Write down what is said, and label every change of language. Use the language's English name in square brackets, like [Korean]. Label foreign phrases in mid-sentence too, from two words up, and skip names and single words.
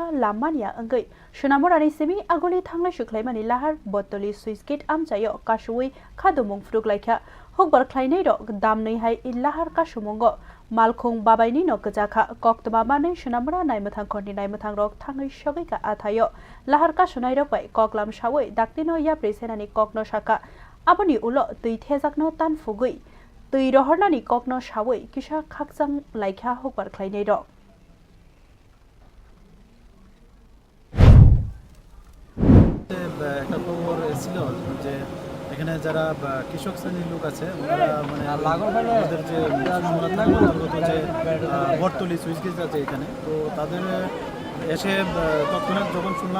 [Kok Borok] लामानिया अंगै सोनामरानि सेमि आगलि थांलाय सुख्लाइमानि लाहार बतलि [English] sluice gate [Kok Borok] आमजायो कासुवै खादुमुं फ्रुक लाइका हकबार ख्लाइनै रक दामनै हाइ इलाहार कासुमुंगो मालखुं बाबायनि न गजाखा कक्तमा मानै सोनामरा नायमथां खनि नायमथां रक थाङै सगैका आथायो लाहार कासुनाय रक बाय कक्लाम सावै दाक्तिनो याप्रे सेनानि कक्नो साका आबनि उलो दै थेजाकनो तानफुगै दै रहरनानि कक्नो सावै किसा खाकजां लाइखा हकबार ख्लाइनै रक [Bangla] একটা খবর ছিল যে এখানে যারা কৃষক শ্রেণীর লোক আছে ওনারা মানে আমাদের যে অন্তর্গত যে বটতলি [English] sluice gate [Bangla] আছে এখানে তো তাদের এসে তৎক্ষণাৎ যখন শুনলাম